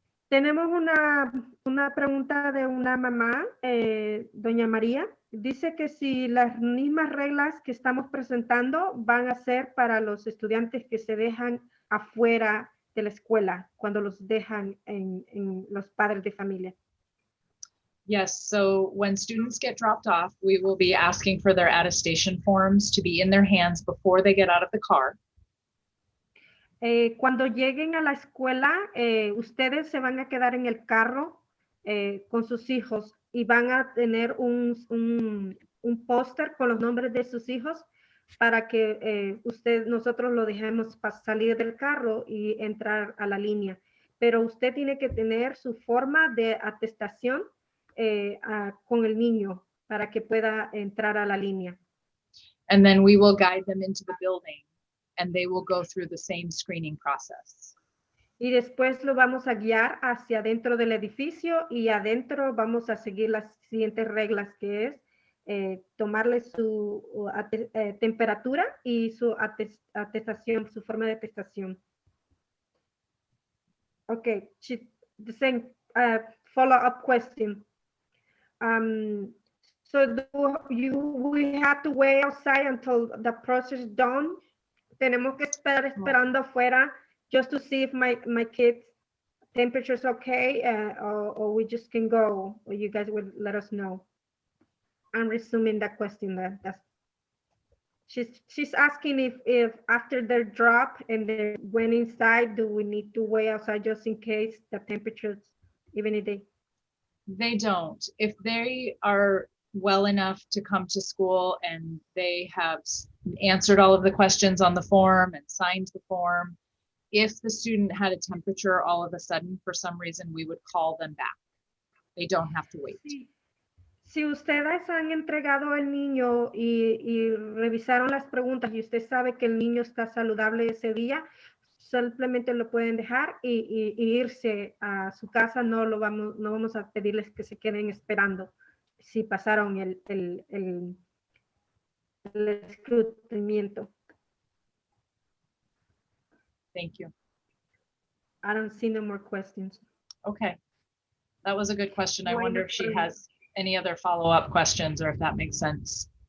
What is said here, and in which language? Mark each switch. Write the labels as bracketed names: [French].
[Spanish] Tenemos una pregunta de una mamá, doña María. Dice que si las mismas reglas que estamos presentando van a ser para los estudiantes que se dejan afuera de la escuela, cuando los dejan en los padres de familia. [English] Yes, so when students get dropped off, we will be asking for their attestation forms to be in their hands before they get out of the car. [Spanish] Cuando lleguen a la escuela, ustedes se van a quedar en el carro con sus hijos y van a tener un póster con los nombres de sus hijos para que nosotros lo dejemos salir del carro y entrar a la línea. Pero usted tiene que tener su forma de atestación con el niño para que pueda entrar a la línea. [English] And then we will guide them into the building and they will go through the same screening process. [Spanish] Y después lo vamos a guiar hacia dentro del edificio y adentro vamos a seguir las siguientes reglas, que es tomarle su temperatura y su atestación, su forma de atestación. [English] Okay, the same follow-up question. So we have to wait outside until the process is done. [Spanish] Tenemos que estar esperando afuera [English] just to see if my kids' temperature is okay, or we just can go, or you guys will let us know. I'm resuming that question. She's asking if after their drop and they went inside, do we need to wait outside just in case the temperatures, even if They don't. If they are well enough to come to school and they have answered all of the questions on the form and signed the form, if the student had a temperature all of a sudden, for some reason, we would call them back. They don't have to wait. [Spanish] Si ustedes han entregado al niño y revisaron las preguntas y usted sabe que el niño está saludable ese día, simplemente lo pueden dejar y irse a su casa. No vamos a pedirles que se queden esperando si pasaron el escrutinamiento. [English] Thank you. I don't see no more questions. Okay. That was a good question. I [Spanish] No hay [English] wonder [Spanish] más [English] if she [Spanish] preguntas. [English] has any other follow-up questions or if that makes sense.